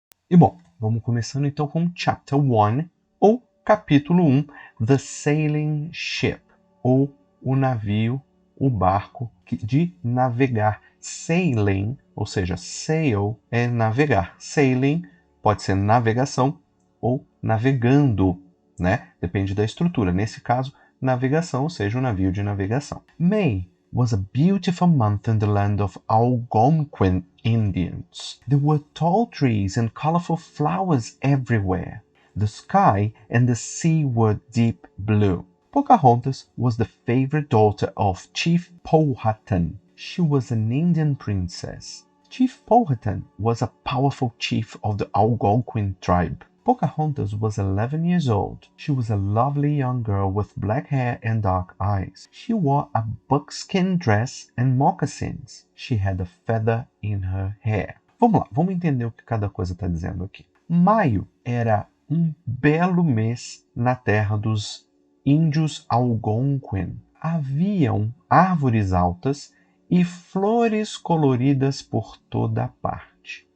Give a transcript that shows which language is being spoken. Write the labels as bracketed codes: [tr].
[pt] E bom, vamos começando então com Chapter 1, ou Capítulo 1, [en] The Sailing Ship, [pt] ou o navio, o barco de navegar. Sailing, ou seja, sail é navegar. Sailing pode ser navegação ou navegando, né? Depende da estrutura. Nesse caso, navegação, ou seja, um navio de navegação. [en] May was a beautiful month in the land of Algonquin Indians. There were tall trees and colorful flowers everywhere. The sky and the sea were deep blue. Pocahontas was the favorite daughter of Chief Powhatan. She was an Indian princess. Chief Powhatan was a powerful chief of the Algonquin tribe. Pocahontas was 11 years old. She was a lovely young girl with black hair and dark eyes. She wore a buckskin dress and moccasins. She had a feather in her hair. [pt] Vamos lá, vamos entender o que cada coisa está dizendo aqui. Maio era um belo mês na terra dos índios Algonquin. Haviam árvores altas e flores coloridas por toda parte.